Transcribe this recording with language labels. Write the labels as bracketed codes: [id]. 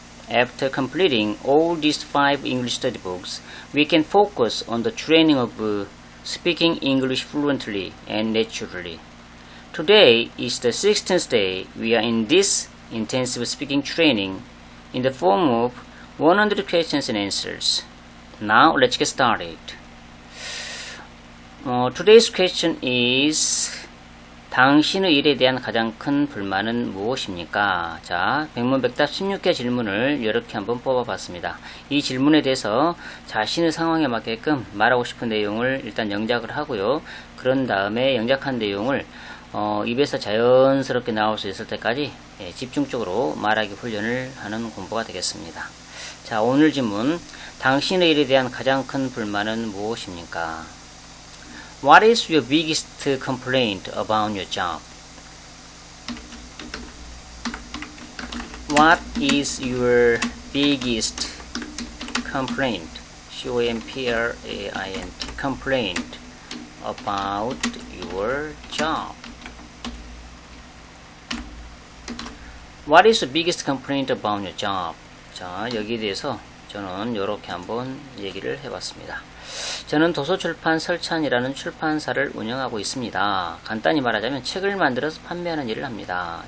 [en] After completing all these 5 English study books, we can focus on the training of speaking English fluently and naturally. Today is the 16th day we are in this intensive speaking training in the form of 100 questions and answers. Now let's get started. Today's question is [ko] 당신의 일에 대한 가장 큰 불만은 무엇입니까? 자, 백문백답 16개 질문을 이렇게 한번 뽑아봤습니다. 이 질문에 대해서 자신의 상황에 맞게끔 말하고 싶은 내용을 일단 영작을 하고요. 그런 다음에 영작한 내용을 입에서 자연스럽게 나올 수 있을 때까지 집중적으로 말하기 훈련을 하는 공부가 되겠습니다. 자, 오늘 질문, 당신의 일에 대한 가장 큰 불만은 무엇입니까? [en] What is your biggest complaint about your job? What is your biggest complaint? C-O-M-P-L-A-I-N-T complaint about your job. What is the biggest complaint about your job? [ko] 자, 여기에 대해서 저는 이렇게 한번 얘기를 해봤습니다. 저는 도서출판 설찬이라는 출판사를 운영하고 있습니다. 간단히 말하자면 책을 만들어서 판매하는 일을 합니다.